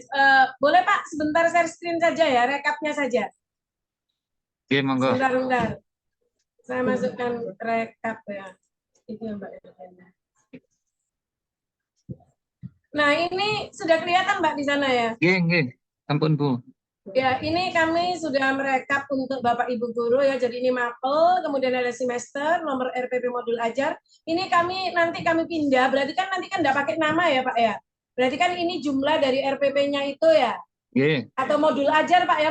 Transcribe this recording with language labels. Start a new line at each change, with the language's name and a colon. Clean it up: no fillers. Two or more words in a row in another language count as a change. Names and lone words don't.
Indonesian: Boleh Pak, sebentar share screen saja ya, rekapnya saja. Oke, monggo. Sebentar. Saya masukkan rekap ya. Itu ya Mbak. Nah, ini sudah kelihatan Mbak di sana ya?
Javanese: Nggih. Ampun Bu.
Indonesian: Ya, ini kami sudah merekap untuk Bapak Ibu guru ya. Jadi ini mapel, kemudian ada semester, nomor RPP modul ajar. Ini nanti kami pindah, berarti kan nanti kan enggak pakai nama ya, Pak ya. Berarti kan ini jumlah dari RPP-nya itu ya. Nggih. Atau modul ajar, Pak ya.